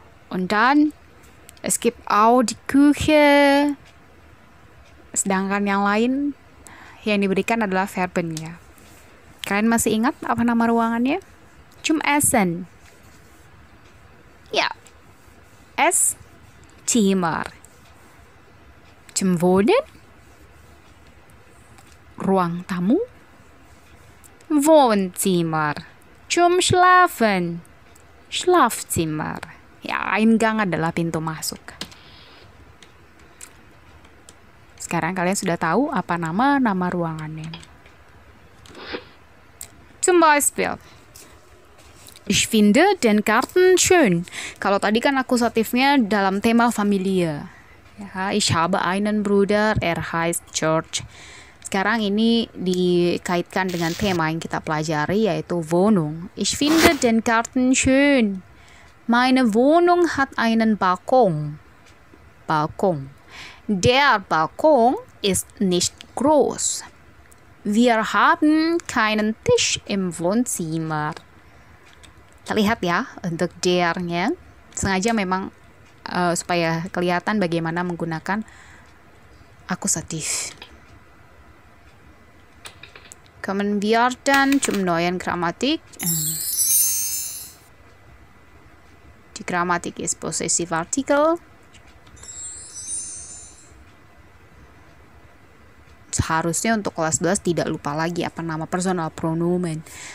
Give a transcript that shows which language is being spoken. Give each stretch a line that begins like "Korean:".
German: Und dann es gibt auch die Küche.
Indonesian: Sedangkan yang lain yang diberikan adalah verbennya. Kalian masih ingat apa nama ruangannya?
German: Zum Essen. Ya. Esszimmer. Zum Wohnen.
Indonesian: Ruang tamu. Wohnzimmer.
German: Zum Schlafen. Schlafzimmer.
Indonesian: Ya, Eingang adalah pintu masuk. Sekarang kalian sudah tahu apa nama ruangannya.
German: Zum Beispiel, ich finde den Garten schön.
Indonesian: Kalau tadi kan akusatifnya dalam tema Familie. Ya,
German: ich habe einen Bruder, er heißt George.
Indonesian: Sekarang ini dikaitkan dengan tema yang kita pelajari, yaitu Wohnung.
German: Ich finde den Garten schön. Meine Wohnung hat einen Balkon. Balkon. Der Balkon ist nicht groß. Wir haben keinen Tisch im Wohnzimmer.
Indonesian: Terlihat ya untuk der-nya. Sengaja memang supaya kelihatan bagaimana menggunakan akusatif.
German: Kommen wir dann zum neuen Grammatik. Die Grammatik ist Possessivartikel.
Indonesian: Seharusnya untuk kelas 12 tidak lupa lagi apa nama personal pronomen.